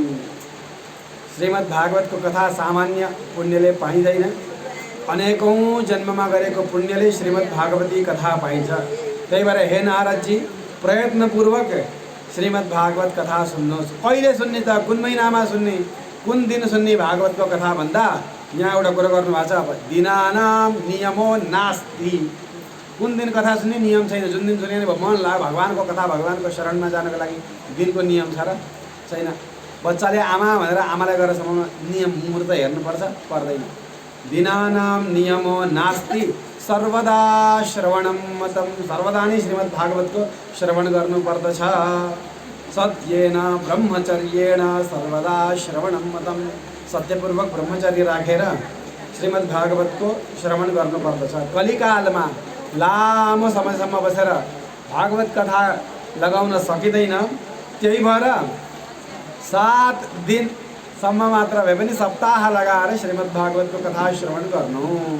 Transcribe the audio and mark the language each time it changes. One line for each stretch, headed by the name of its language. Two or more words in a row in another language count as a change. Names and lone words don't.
Nepali: श्रीमद् भागवतको कथा सामान्य पुण्यले पाइँदैन, अनेकौं जन्ममा गरेको पुण्यले श्रीमद् भागवती कथा पाइन्छ। त्यही भएर हे नारदजी, प्रयत्नपूर्वक श्रीमद् भागवत कथा सुन्नुहोस्। कहिले सुन्ने त? कुन महिनामा सुन्ने, कुन दिन सुन्ने भागवतको कथा भन्दा यहाँ एउटा कुरो गर्नुभएको छ, अब
Sanskrit: दिनानाम नियमो नास्ति।
Nepali: कुन दिन कथा सुन्ने नियम छैन। जुन दिन सुने मन लाग्यो भगवानको कथा, भगवानको शरणमा जानको लागि दिनको नियम छ र छैन। बच्चाले आमा भनेर आमालाई गएर समाउन नियम मुहूर्त हेर्नुपर्छ, पर्दैन।
Sanskrit: दिनानाम नियमो नास्ति सर्वदा श्रवणम मतम,
Nepali: सर्वदा नै श्रीमद् भागवतको श्रवण गर्नुपर्दछ।
Sanskrit: सत्येन ब्रह्मचर्येण सर्वदा श्रवणम मतम,
Nepali: सत्यपूर्वक ब्रह्मचर्य राखेर श्रीमद् भागवतको श्रवण गर्नुपर्दछ। कलिकालमा लामो समयसम्म बसेर भागवत कथा लगाउन सकिँदैन, त्यही भएर 7 दिनसम्म मात्र भए पनि सप्ताह लगाएर श्रीमद् भागवतको कथा श्रवण गर्नु।